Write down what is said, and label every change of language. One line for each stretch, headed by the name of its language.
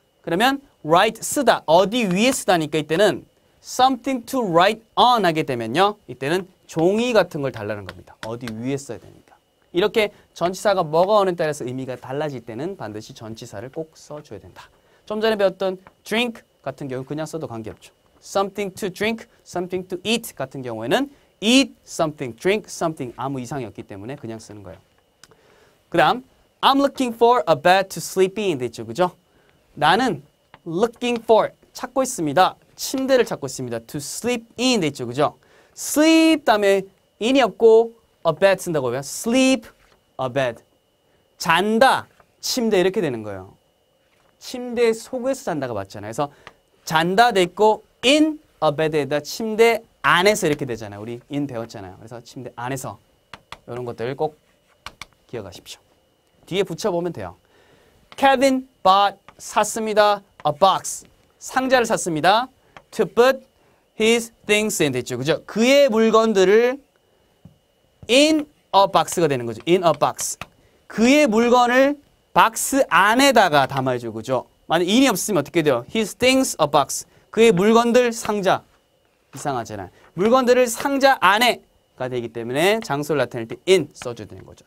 Korean: 그러면 write 쓰다. 어디 위에 쓰다니까 이때는
English: something to write on
Korean: 하게 되면요. 이때는 종이 같은 걸 달라는 겁니다. 어디 위에 써야 되니까. 이렇게 전치사가 뭐가 오는 따라서 의미가 달라질 때는 반드시 전치사를 꼭 써줘야 된다. 좀 전에 배웠던 drink 같은 경우 그냥 써도 관계없죠.
English: something to drink, something to eat
Korean: 같은 경우에는
English: eat something, drink something
Korean: 아무 이상이 없기 때문에 그냥 쓰는 거예요.
English: 그 다음 I'm looking for a bed to sleep in
Korean: 돼 있죠. 그죠? 나는
English: looking for
Korean: 찾고 있습니다. 침대를 찾고 있습니다.
English: to sleep in
Korean: 돼 있죠. 그죠? sleep 다음에 in이 없고
English: a bed
Korean: 쓴다고 해요.
English: sleep a bed.
Korean: 잔다. 침대 이렇게 되는 거예요. 침대 속에서 잔다가 맞잖아요. 그래서 잔다 돼 있고
English: in a bed
Korean: 에다 침대 안에서 이렇게 되잖아요. 우리 in 배웠잖아요. 그래서 침대 안에서 이런 것들 꼭 기억하십시오. 뒤에 붙여보면 돼요.
English: Kevin bought
Korean: 샀습니다.
English: a box
Korean: 상자를 샀습니다.
English: to put his things in
Korean: 됐죠. 그죠? 그의 물건들을
English: in a box
Korean: 가 되는 거죠.
English: in a box.
Korean: 그의 물건을 박스 안에다가 담아야죠. 그죠? 만약 in이 없으면 어떻게 돼요?
English: his things a box.
Korean: 그의 물건들 상자. 이상하잖아요. 물건들을 상자 안에가 되기 때문에 장소를 나타낼 때 in 써줘야 되는 거죠.